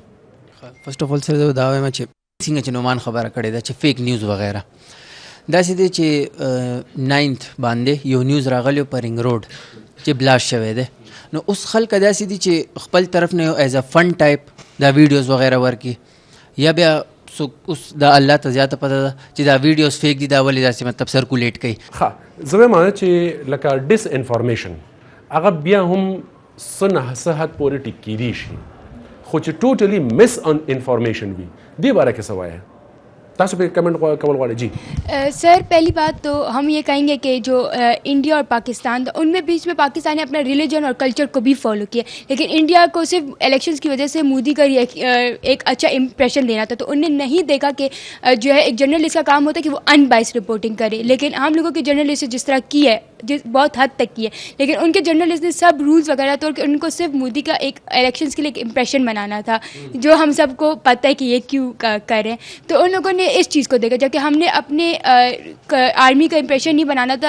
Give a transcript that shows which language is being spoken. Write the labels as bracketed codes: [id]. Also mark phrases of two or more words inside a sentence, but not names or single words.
[en] first of all [ps] سره زه دا وایم چې څنګه چې نومان خبره کړې ده چې [en] fake news [ps] وغیره داسې دی چې 9 باندې یو نیوز راغلی په رینګ روډ چې بلاست شوی دی نو اوس خلک داسې دي چې خپل طرف نه [en] as a fun type [ps] دا ویډیوز وغیره ورکړي یا بیا اوس دا الله ته زیاته پته ده چې دا ویډیوز فیک دي دا ولې داسې مطلب سرکولیټ کوي. ښه زه وایم چې لکه ډس انفارمیشن هغه بیا هم څه نه څه حد پورې ټیک کیدی شي خو چې [en] totally misinformation [ps] وي دې باره کې څه وایه تاسو پہ کمنٹ کول غواړئ. [ur] جی سر پہلی بات تو ہم یہ کہیں گے کہ جو انڈیا اور پاکستان تھا ان میں بیچ میں پاکستان نے اپنا ریلیجن اور کلچر کو بھی فالو کیا لیکن انڈیا کو صرف الیکشنز کی وجہ سے مودی کا ایک اچھا امپریشن دینا تھا تو ان نے نہیں دیکھا کہ جو ہے ایک جرنلسٹ کا کام ہوتا ہے کہ وہ [en] un bias reporting [ur] کرے لیکن ہم لوگوں کے جرنلسٹ جس طرح کی ہے بہت حد تک کی ہے لیکن ان کے جرنلسٹ نے سب رولز وغیرہ توڑ کے ان کو صرف مودی کا ایک الیکشنز کے لیے ایک امپریشن بنانا تھا جو ہم سب کو پتہ ہے کہ یہ کیوں کر رہے ہیں تو ان لوگوں نے اس چیز کو دیکھا جبکہ ہم نے اپنے آرمی کا امپریشن نہیں بنانا تھا.